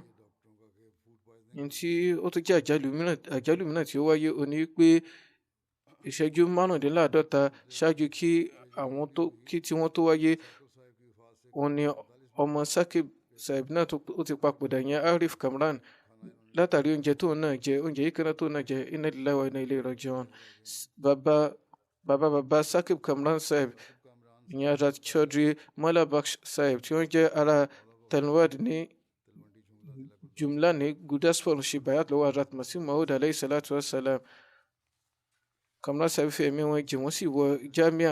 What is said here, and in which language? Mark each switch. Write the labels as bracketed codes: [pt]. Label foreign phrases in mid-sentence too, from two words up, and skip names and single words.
[yo] Ní tí ó tún jẹ́ àjálù mìíràn tí ó wáyé, ó ní pé ìṣẹ́jú 45 ṣáájú kí tí wọ́n tó wáyé, òun ni ọmọ Saqib Sahib náà ó ti papòdà, yẹn Arif Kamran, látàrí oúnjẹ tó náà jẹ, oúnjẹ yìí kan náà tó náà jẹ. [ar] إنا لله وإنا إليه راجعون. [yo] Bàbá Saqib Kamran Sahib, ìyẹn Hazrat Chaudhry Mala Bakhsh Sahib, tí wọ́n jẹ́ ará Tanwad ní Jumla ní Gurdaspur, ṣe bayat lọ́wọ́ Hazrat Masih Maud [ar] عليه الصلاة والسلام. [yo] Kamran Sahib fi ẹ̀mí wọn jì, wọ́n sì wọ Jamia.